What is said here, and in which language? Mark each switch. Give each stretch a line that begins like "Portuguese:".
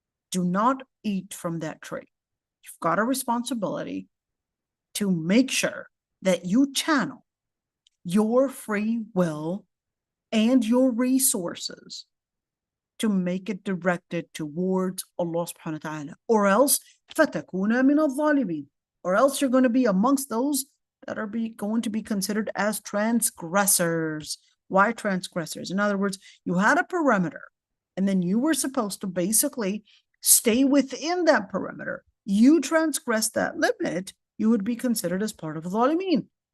English: Do not eat from that tree. You've got a responsibility to make sure that you channel your free will and your resources to make it directed towards Allah subhanahu wa ta'ala. Or else,
Arabic: فَتَكُونَ مِنَ الظَّالِمِينَ.
English: Or else you're going to be amongst those that are going to be considered as transgressors. Why transgressors? In other words, you had a perimeter, and then you were supposed to basically stay within that perimeter. You transgress that limit, you would be considered as part of the ظالمين.